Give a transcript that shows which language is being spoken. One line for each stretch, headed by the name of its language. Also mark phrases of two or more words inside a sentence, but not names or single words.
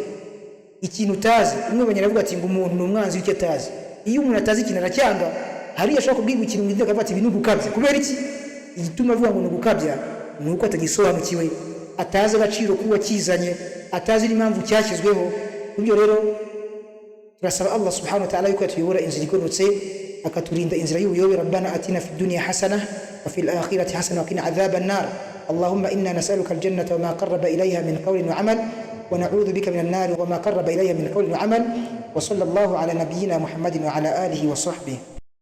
Kinyarwanda: Ikintu utazi umwe banyaravuga ati ngo umuntu n'umwanzi w'icyo atazi. Iyo umuntu atazi ikintu aracyanga, hari yashaka kubwira ikintu ngo akavuga ati ibintu gukabya. Kubera iki? Igituma avuga ngo n'ugukabya nuko atagisobanukiwe, atazi agaciro kuba kizanye, atazi impamvu cyashyizweho. Kubyo rero turasaba Allah
Arabic: سبحانه وتعالى
Kinyarwanda: yuko tuyobora inzira igororotse, akaturinda inzira y'ubuyobe.
Arabic: ربنا آتنا في الدنيا حسنة وفي الآخرة حسنة وقنا عذاب النار. اللهم إنا نسألك الجنة وما قرب إليها من قول وعمل ونعوذ بك من النار وما قرب إليها من قول وعمل wa na'udhu bika min an-nar wa ma qarraba ilayha min qawlin wa amal. وصلى الله على نبينا محمد وعلى آله وصحبه.